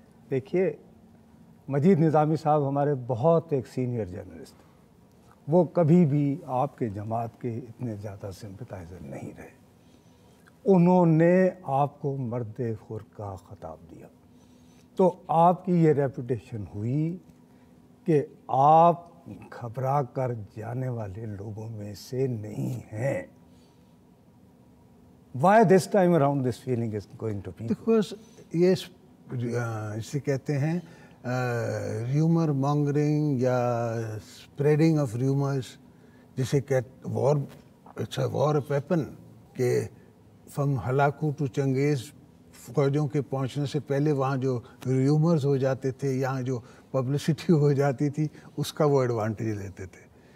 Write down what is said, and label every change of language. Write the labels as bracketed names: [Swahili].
[Urdu] دیکھیے مجید نظامی صاحب ہمارے بہت ایک سینئر جرنلسٹ, وہ کبھی بھی آپ کے جماعت کے اتنے زیادہ سمپتائزر نہیں رہے. انہوں نے آپ کو مرد خور کا خطاب دیا, تو آپ کی یہ ریپوٹیشن ہوئی کہ آپ گھبرا کر جانے والے لوگوں میں سے نہیں ہیں. [English] Why this time around this feeling is going to be? [Urdu] Because یہ اسے کہتے ہیں ریومر مانگرنگ یا [English] spreading of rumours, [Urdu] جسے وار, [English] it's a war weapon, [Urdu] کہ فرام ہلاکو ٹو چنگیز فوجوں کے پہنچنے سے پہلے وہاں جو ریومرز ہو جاتے تھے, یہاں جو پبلسٹی ہو جاتی تھی, اس کا وہ ایڈوانٹیج لیتے تھے.